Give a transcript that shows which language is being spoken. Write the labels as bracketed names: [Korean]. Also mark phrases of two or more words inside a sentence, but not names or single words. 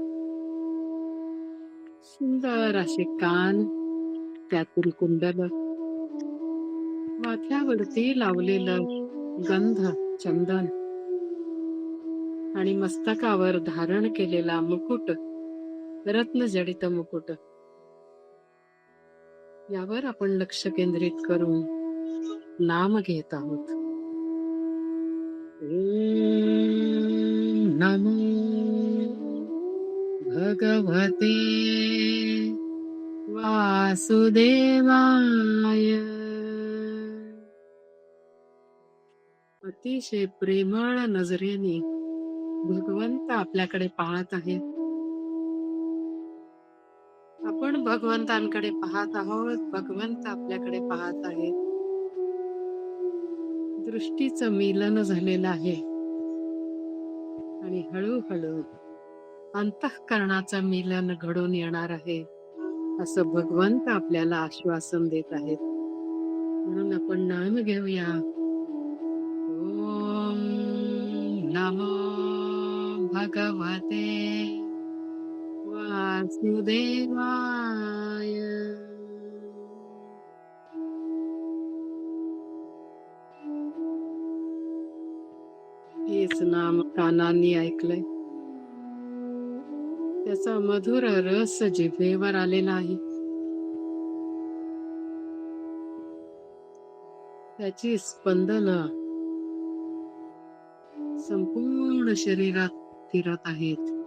[Marathi] सुंदर असे कान, त्यातील कुंडल, माथ्यावरती लावलेलं गंध चंदन आणि मस्तकावर धारण केलेला मुकुट, रत्नजडित मुकुट, यावर आपण लक्ष केंद्रित करून नाम घेत आहोत. [Sanskrit] ओम नमो भगवते वासुदेवाय. [Marathi] अतिशय प्रेमळ नजरेने भगवंत आपल्याकडे पाहत आहेत. आपण भगवंतांकडे पाहत आहोत, भगवंत आपल्याकडे पाहत आहेत. दृष्टीचं मिलन झालेलं आहे आणि हळूहळू अंतःकरणाचं मिलन घडून येणार आहे असं भगवंत आपल्याला आश्वासन देत आहेत. म्हणून आपण नाम घेऊया. [Sanskrit] ओम नमो भगवते वासुदेवाय. [Marathi] हेच नाम कानांनी ऐकलंय, त्याचा मधुर रस जिभेवर आलेला आहे. त्याची स्पंदन संपूर्ण शरीरात फिरत आहेत.